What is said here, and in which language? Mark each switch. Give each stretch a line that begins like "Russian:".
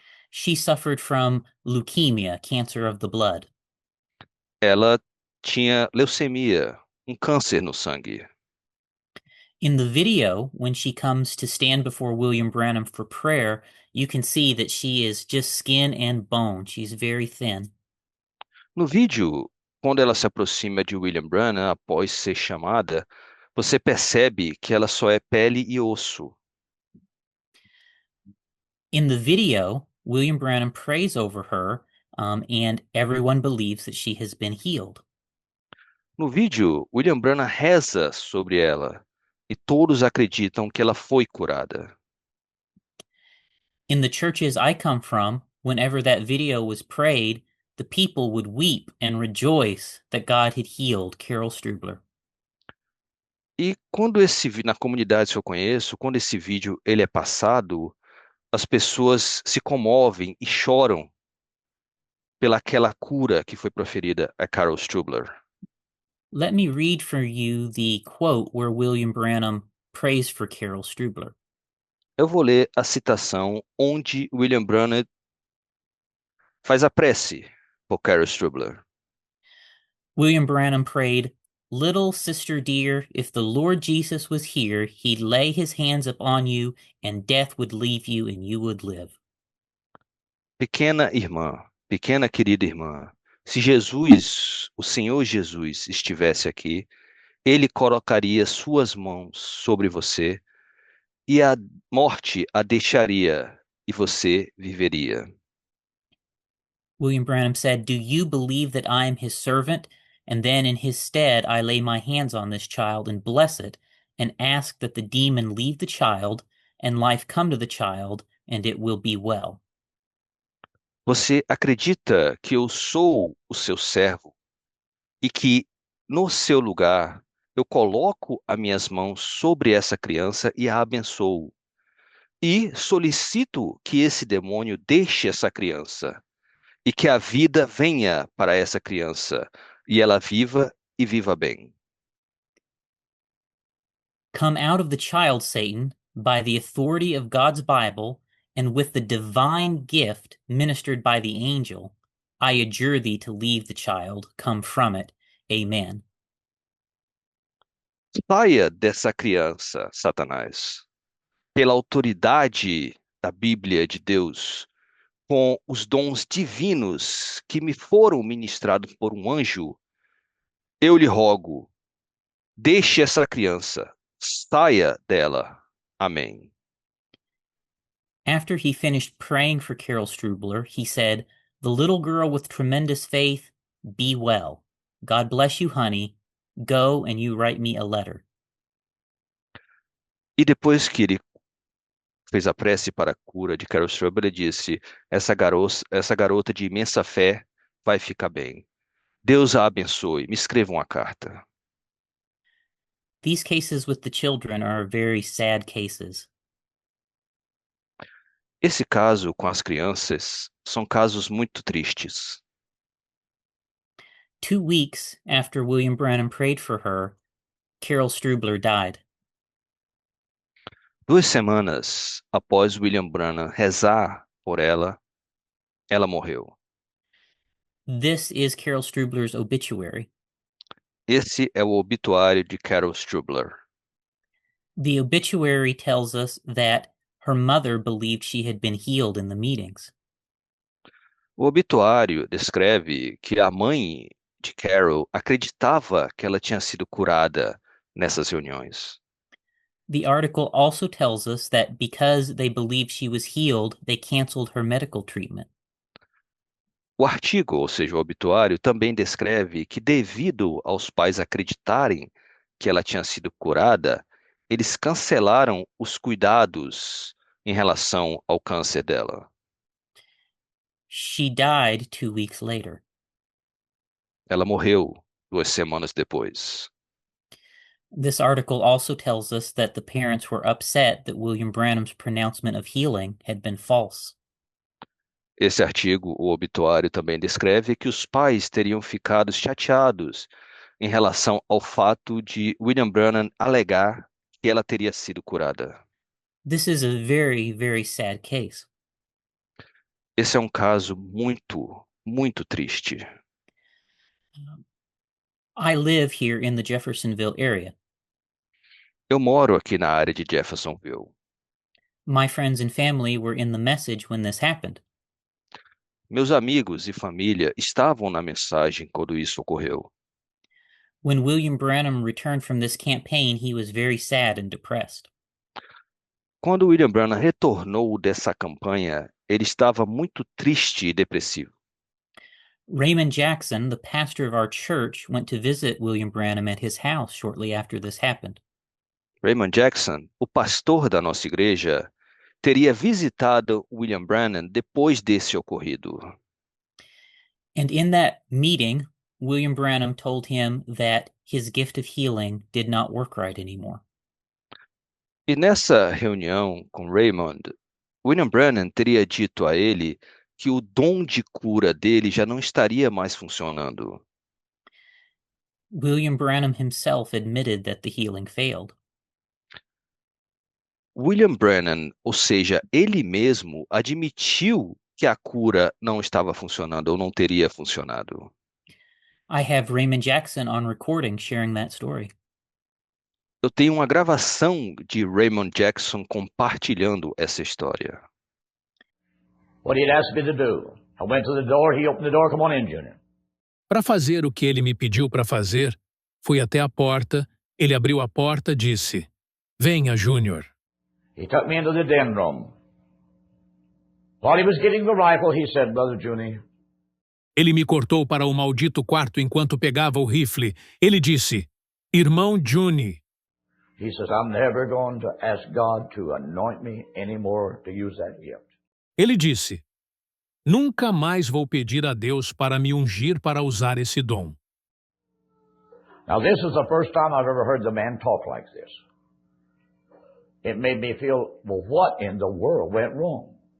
English: She suffered from leukemia, cancer of the blood.
Portuguese: Ela tinha leucemia, um câncer no sangue.
English: In the video, when she comes to stand before William Branham for prayer, you can see that she is just skin and bone. She's very thin.
Portuguese: No vídeo, quando ela se aproxima de William Branham após ser chamada, você percebe que ela só é pele e osso.
English: In the video, William Branham prays over her, and everyone believes that she has been healed.
Portuguese: No vídeo, William Branham reza sobre ela e todos acreditam que ela foi curada.
English: In the churches I come from, whenever that video was prayed, the people would weep and rejoice that God had healed Carol Strubler.
Portuguese: E na comunidade que eu conheço, quando esse vídeo ele é passado, as pessoas se comovem e choram pelaquela cura que foi proferida a Carol Strubler.
English: Let me read for you the quote where William Branham prays for Carol Strubler.
Portuguese: Eu vou ler a citação onde William Branham faz a prece por Carol Strubler.
English: William Branham prayed, "Little sister dear, if the Lord Jesus was here, he'd lay his hands upon you, and death would leave you, and you would live."
Portuguese: Pequena irmã, pequena querida irmã, se Jesus, o Senhor Jesus, estivesse aqui, ele colocaria suas mãos sobre você e a morte a deixaria e você viveria.
English: William Branham said, "Do you believe that I am his servant? And then in his stead I lay my hands on this child and bless it, and ask that the demon leave the child, and life come to the child, and it will be well."
Portuguese: Você acredita que eu sou o seu servo e que no seu lugar eu coloco as minhas mãos sobre essa criança e a abençoo? E solicito que esse demônio deixe essa criança e que a vida venha para essa criança e ela viva e viva bem.
English: Come out of the child, Satan, by the authority of God's Bible, and with the divine gift ministered by the angel, I adjure thee to leave the child, come from it. Amen.
Portuguese: Saia dessa criança, Satanás, pela autoridade da Bíblia de Deus, com os dons divinos que me foram ministrados por um anjo, eu lhe rogo, deixe essa criança, saia dela. Amém.
English: After he finished praying for Carol Strubler, he said, "The little girl with tremendous faith, be well. God bless you, honey. Go and you write me a letter."
Portuguese: E depois que ele fez a prece para a cura de Carol Strubler, ele disse: essa garota de imensa fé vai ficar bem. Deus a abençoe. Me escreva uma carta.
English: These cases with the children are very sad cases.
Portuguese: Esse caso com as crianças são casos muito tristes.
English: 2 weeks after William Branham prayed for her, Carol Strubler died.
Portuguese: 2 semanas após William Branham rezar por ela, ela morreu.
English: This is Carol Strubler's obituary.
Portuguese: Esse é o obituário de Carol Strubler.
English: The obituary tells us that her mother believed she had been healed in the meetings.
Portuguese: O obituário descreve que a mãe de Carol acreditava que ela tinha sido curada nessas reuniões.
English: The article also tells us that because they believed she was healed, they canceled her medical treatment.
Portuguese: O artigo, ou seja, o obituário, também descreve que, devido aos pais acreditarem que ela tinha sido curada, eles cancelaram os cuidados em relação ao câncer dela.
English: She died 2 weeks later.
Portuguese: Ela morreu 2 semanas depois.
English: This article also tells us that the parents were upset that William Branham's pronouncement of healing had been false.
Portuguese: Esse artigo, o obituário, também descreve que os pais teriam ficado chateados em relação ao fato de William Branham alegar que ela teria sido curada.
English: This is a very, very sad case.
Portuguese: Esse é um caso muito, muito triste.
English: I live here in the Jeffersonville area.
Portuguese: Eu moro aqui na área de Jeffersonville.
English: My friends and family were in the message when this happened.
Portuguese: Meus amigos e família estavam na mensagem quando isso ocorreu.
English: When William Branham returned from this campaign, he was very sad and depressed.
Portuguese: Quando William Branham retornou dessa campanha, ele estava muito triste e depressivo.
English: Raymond Jackson, the pastor of our church, went to visit William Branham at his house shortly after this happened.
Portuguese: Raymond Jackson, o pastor da nossa igreja, teria visitado William Branham depois desse ocorrido.
English: And in that meeting, William Branham told him that his gift of healing did not work right anymore.
Portuguese: E nessa reunião com Raymond, William Branham teria dito a ele que o dom de cura dele já não estaria mais funcionando.
English: William Branham himself admitted that the healing failed.
Portuguese: William Branham, ou seja, ele mesmo admitiu que a cura não estava funcionando ou não teria funcionado.
English: I have Raymond Jackson on recording sharing that story.
Portuguese: Eu tenho uma gravação de Raymond Jackson compartilhando essa história.
English: What he'd asked me to do. I went to the door, he opened the door, come on in, Junior.
Portuguese: Para fazer o que ele me pediu para fazer, fui até a porta, ele abriu a porta e disse, venha, Júnior.
English: He took me into the den room. While he was getting the rifle, he said, Brother Junie,
Portuguese: Ele me cortou para o maldito quarto enquanto pegava o rifle. Ele disse, irmão Juni.
English: he says, I'm never going to ask God to anoint me anymore to use that gift.
Portuguese: Ele disse, nunca mais vou pedir a Deus para me ungir para usar esse dom.
English: Now, this is the first time I've ever heard the man talk like this. It made me feel, well, what in the world went wrong?